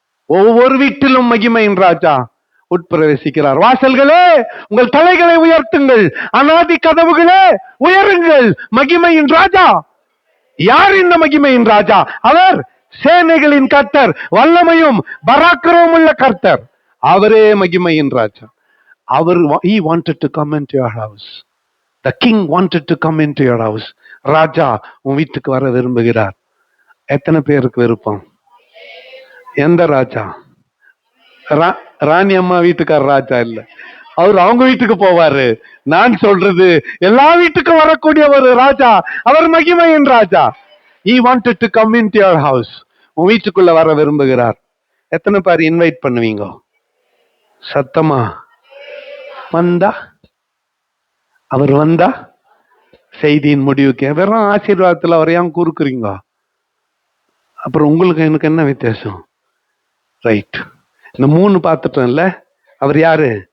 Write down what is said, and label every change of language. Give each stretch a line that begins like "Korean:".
Tamil: ஒவ்வொரு வீட்டிலும் மகிமையின் ராஜா உட்பிரவேசிக்கிறார். வாசல்களே உங்கள் தலைகளை உயர்த்துங்கள், அநாதி கதவுகளே உயருங்கள். மகிமையின் ராஜா யார்? இந்த மகிமையின் ராஜா அவர் சேனைகளின் கர்த்தர், வல்லமையும் பராக்கிரமும் உள்ள கர்த்தர். அவரே மகிமையின் ராஜா.
English: அவர் he wanted to come into your house. The king wanted to come into your house.
Tamil: ராஜா உன் வீட்டுக்கு வர விரும்புகிறார். எத்தனை பேருக்கு விருப்பம்? எந்த ராஜா? ராணி அம்மா வீட்டுக்கார ராஜா இல்ல, அவர் அவங்க வீட்டுக்கு போவாரு. நான் சொல்றது எல்லா வீட்டுக்கும் வரக்கூடிய ஒரு ராஜா, அவர் மகிமையின் ராஜா.
English: He wanted to come into your house.
Tamil: உன் வீட்டுக்குள்ள வர விரும்புகிறார். எத்தனை பேர் இன்வைட் பண்ணுவீங்க? சத்தமா வந்தா, அவர் வந்தா செய்தியின் முடிவுக்கு வெறும் ஆசீர்வாதத்துல அவர் ஏன் கூறுக்குறீங்க? அப்புறம் உங்களுக்கு எனக்கு என்ன வித்தியாசம்? ரைட், இந்த 3 பார்த்துட்டோம்ல. அவர் யாரு?